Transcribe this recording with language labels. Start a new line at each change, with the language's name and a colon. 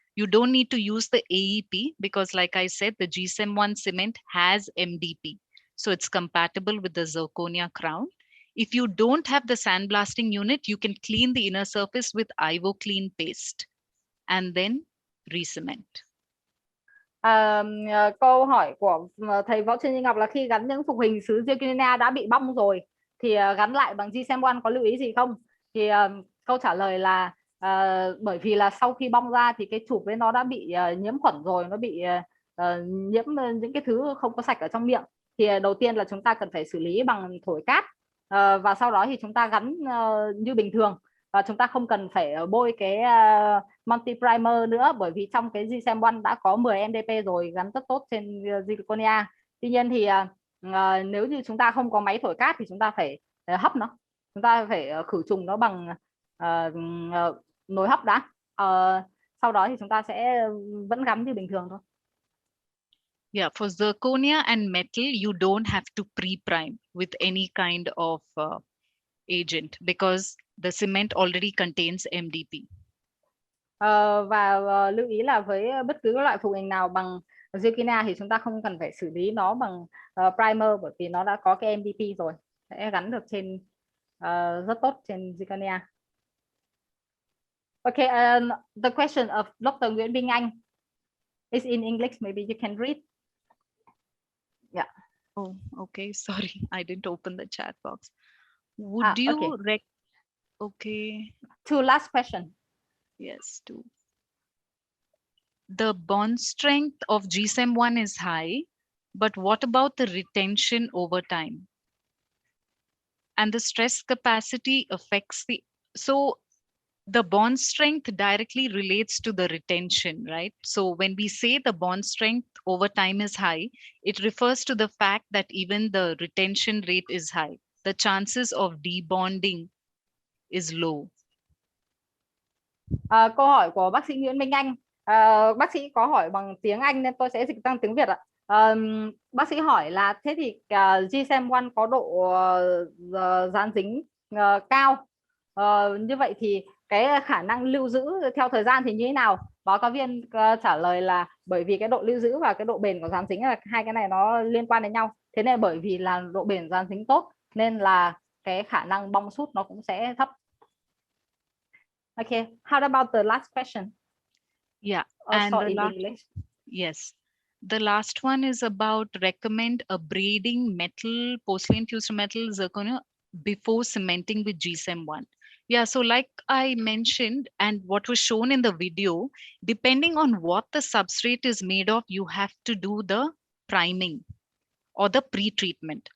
English: You don't need to use the AEP because, like I said, the GSEM1 cement has MDP. So it's compatible with the zirconia crown. If you don't have the sandblasting unit, you can clean the inner surface with IvoClean paste and then re-cement.
Vietnamese: Câu hỏi của thầy Võ Trân Như Ngọc là khi gắn những phục hình sứ zirconia đã bị bong rồi thì gắn lại bằng GSEM1 có lưu ý gì không? Thì câu trả lời là bởi vì là sau khi bong ra thì cái chụp với nó đã bị nhiễm khuẩn rồi, nó bị nhiễm những cái thứ không có sạch ở trong miệng. Thì đầu tiên là chúng ta cần phải xử lý bằng thổi cát, và sau đó thì chúng ta gắn như bình thường. Và chúng ta không cần phải bôi cái multi primer nữa, bởi vì trong cái GSEM1 đã có 10 MDP rồi, gắn rất tốt trên zirconia. Tuy nhiên thì nếu như chúng ta không có máy thổi cát thì chúng ta phải hấp nó, chúng ta phải khử trùng nó bằng nồi hấp đã. Sau đó thì chúng ta sẽ vẫn gắn như bình thường thôi.
English: Yeah, for zirconia and metal, you don't have to pre-prime with any kind of agent because the cement already contains MDP.
Vietnamese: Và lưu ý là với bất cứ loại phục hình nào bằng zirconia thì chúng ta không cần phải xử lý nó bằng primer, bởi vì nó đã có cái MDP rồi, sẽ gắn được trên rất tốt trên zirconia.
English: Okay, the question of Dr. Nguyễn Minh Anh is in English. Maybe you can read. Yeah. Oh, okay. Sorry, I didn't open the chat box. Would you okay. Two last question. Yes, two. The bond strength of GSEM1 is high, but what about the retention over time? And the stress capacity affects the bond strength directly relates to the retention, right? So when we say the bond strength over time is high, it refers to the fact that even the retention rate is high. The chances of debonding is low.
Vietnamese: Câu hỏi của bác sĩ Nguyễn Minh Anh, bác sĩ có hỏi bằng tiếng Anh nên tôi sẽ dịch sang tiếng Việt ạ. Bác sĩ hỏi là thế thì GSEM1 có độ dán dính cao, như vậy thì cái khả năng lưu giữ theo thời gian thì như thế nào? Báo cáo viên trả lời là bởi vì cái độ lưu giữ và cái độ bền của dán dính là hai cái này nó liên quan đến nhau. Thế nên bởi vì là độ bền dán dính tốt nên là cái khả năng bong sút nó cũng sẽ thấp.
English: Okay, how about the last question? Yeah, and the last, yes, the last one is about recommend abrading metal, porcelain fused metal zirconia before cementing with GSEM1. Yeah, so like I mentioned, and what was shown in the video, depending on what the substrate is made of, you have to do the priming or the pre-treatment.